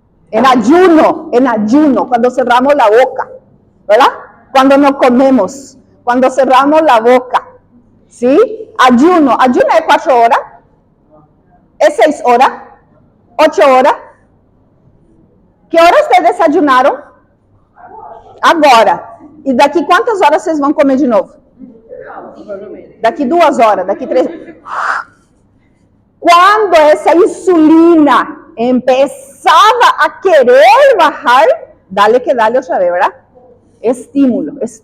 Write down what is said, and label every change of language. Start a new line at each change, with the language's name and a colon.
Spanish: En ayuno, cuando cerramos la boca, ¿verdad? Cuando no comemos, cuando cerramos la boca, ¿sí? Ayuno es 4 horas, es 6 horas, 8 horas. ¿Qué hora ustedes desayunaron?
Portuguese: Agora. E daqui quantas horas vocês vão comer de novo? Daqui 2 horas, daqui 3.
Spanish: Cuando esa insulina empezaba a querer bajar, dale otra vez, ¿verdad? Estímulo.